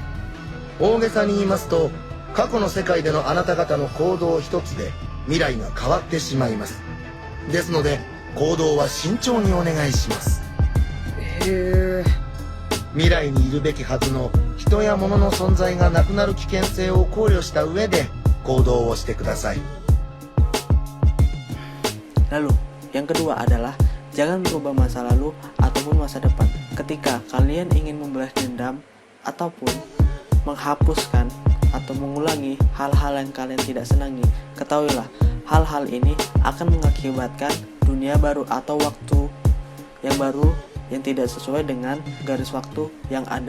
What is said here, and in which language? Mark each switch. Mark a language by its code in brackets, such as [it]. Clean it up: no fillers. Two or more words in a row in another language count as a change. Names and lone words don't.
[ja] 大げさに言いますと、過去の世界でのあなた方の行動一つで未来が変わってしまいます。ですので行動は慎重にお願いします。へえ。未来にいるべきはずの人や物の存在がなくなる危険性を考慮した上で行動をしてください。 [id] Lalu, yang kedua adalah jangan merubah masa lalu ataupun masa depan. Ketika kalian ingin membalas dendam ataupun menghapuskan atau mengulangi hal-hal yang kalian tidak senangi, ketahuilah hal-hal ini akan mengakibatkan dunia baru atau waktu yang baru yang tidak sesuai dengan garis waktu yang ada.